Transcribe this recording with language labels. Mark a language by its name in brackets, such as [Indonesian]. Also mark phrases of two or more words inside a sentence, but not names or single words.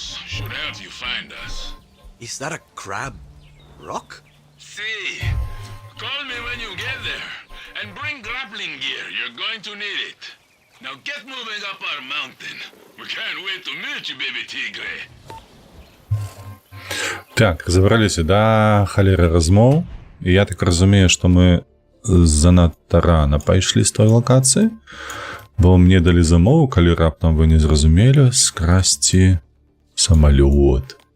[English] Should help you find us. Is that a crab rock? See. Call me when you get there. And bring grappling gear. You're going to need it. Now get moving up our mountain. We can't wait to meet you, baby tigre. [Belarusian] Так, забраліся да халеры размоў. І я так разумею, што мы занадта рана пайшлі з той лакацыі, бо мне далі замову, калі раптам вы не зразумелі, скрасці самалёт.